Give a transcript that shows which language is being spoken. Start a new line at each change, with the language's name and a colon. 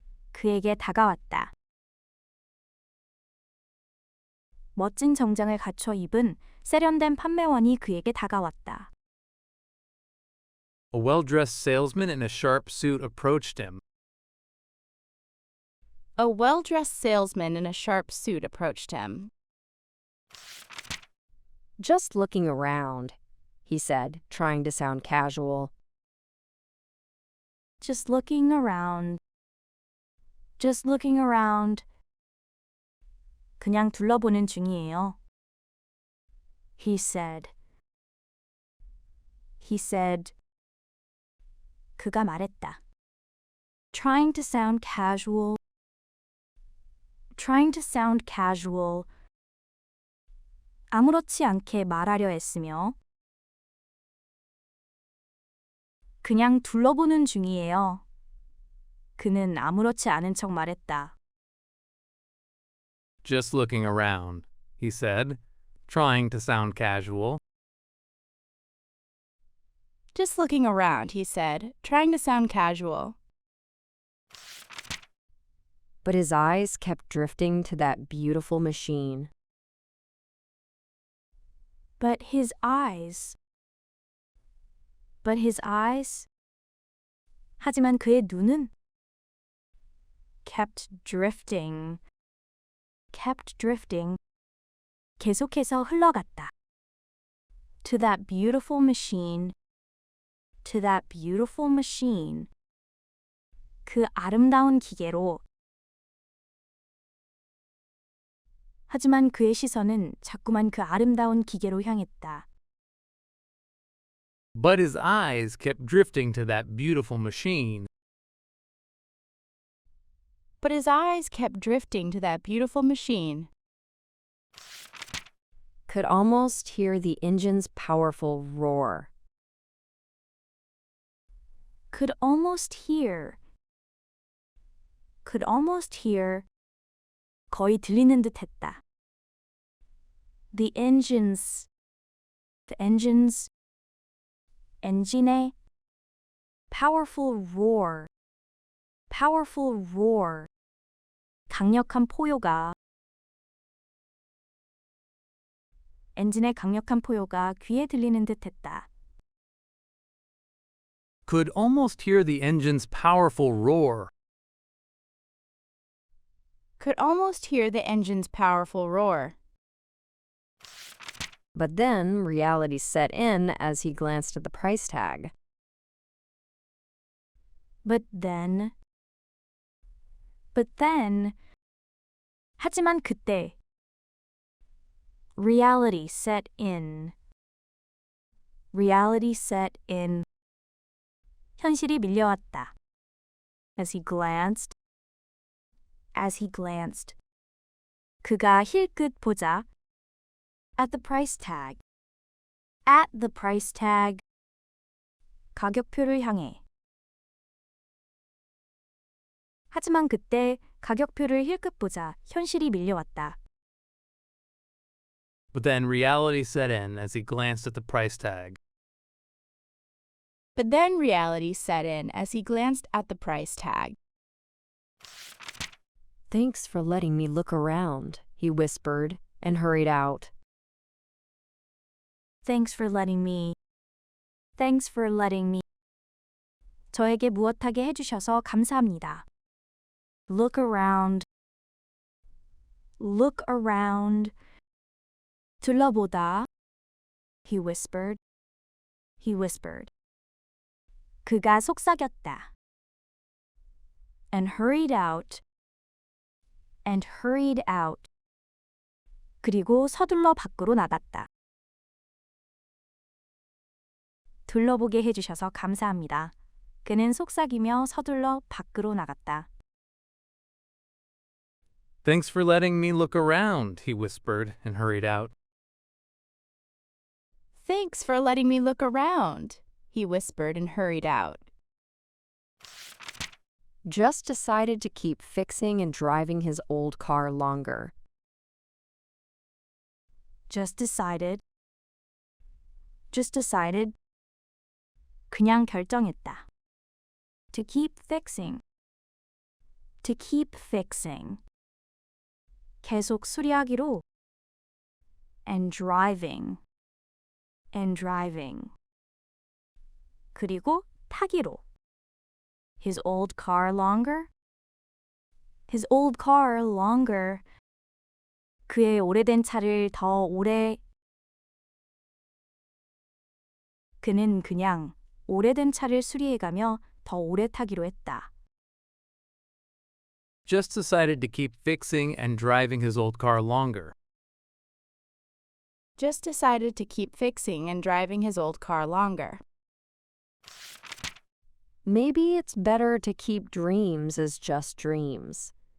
Korean: 그에게 다가왔다. 멋진 정장을 갖춰 입은 세련된 판매원이 그에게 다가왔다.
English: A well-dressed salesman in a sharp suit approached him. A well-dressed salesman in a sharp suit approached him. Just looking around, he said, trying to sound casual. Just looking around. Just looking around.
Korean: 그냥 둘러보는 중이에요.
English: He said. He said.
Korean: 그가 말했다.
English: Trying to sound casual. Trying to sound casual.
Korean: 아무렇지 않게 말하려 했으며 그냥 둘러보는 중이에요. 그는 아무렇지 않은 척 말했다.
English: Just looking around, he said, trying to sound casual. Just looking around, he said, trying to sound casual. But his eyes kept drifting to that beautiful machine. But his eyes. But his eyes.
Korean: 하지만 그의 눈은
English: kept drifting. Kept drifting.
Korean: 계속해서 흘러갔다.
English: To that beautiful machine. To that beautiful machine.
Korean: 그 아름다운 기계로. 하지만 그의 시선은 자꾸만 그 아름다운 기계로 향했다.
English: But his eyes kept drifting to that beautiful machine. But his eyes kept drifting to that beautiful machine. Could almost hear the engine's powerful roar. Could almost hear. Could almost hear.
Korean: 거의 들리는 듯 했다.
English: The engines. The engines.
Korean: 엔진의
English: powerful roar. Powerful roar.
Korean: 강력한 포효가. 엔진의 강력한 포효가 귀에 들리는 듯 했다.
English: Could almost hear the engine's powerful roar. Could almost hear the engine's powerful roar. But then reality set in as he glanced at the price tag. But then.
Korean: 하지만 그때.
English: Reality set in. Reality set in.
Korean: 현실이 밀려왔다.
English: As he glanced. As he glanced.
Korean: 그가 힐끗 보자.
English: At the price tag. At the price tag.
Korean: 가격표를 향해. 하지만 그때 가격표를 힐끗 보자 현실이 밀려왔다.
English: But then reality set in as he glanced at the price tag. But then reality set in as he glanced at the price tag. Thanks for letting me look around, he whispered and hurried out. Thanks for letting me. Thanks for letting me.
Korean: 저에게 무엇하게 해주셔서 감사합니다.
English: Look around. Look around.
Korean: 둘러보다.
English: He whispered. He whispered.
Korean: 그가 속삭였다.
English: And hurried out. And hurried out.
Korean: 그리고 서둘러 밖으로 나갔다. 둘러보게 해주셔서 감사합니다. 그는 속삭이며 서둘러 밖으로 나갔다.
English: Thanks for letting me look around, he whispered and hurried out. Thanks for letting me look around, he whispered and hurried out. Just decided to keep fixing and driving his old car longer. Just decided. Just decided.
Korean: 그냥 결정했다.
English: To keep fixing. To keep fixing.
Korean: 계속 수리하기로.
English: And driving. And driving.
Korean: 그리고 타기로.
English: His old car longer. his old car longer.
Korean: 그의 오래된 차를 더 오래. 그는 그냥 오래된 차를 수리해가며 더 오래 타기로 했다.
English: Just decided to keep fixing and driving his old car longer. Just decided to keep fixing and driving his old car longer. Maybe it's better to keep dreams as just dreams.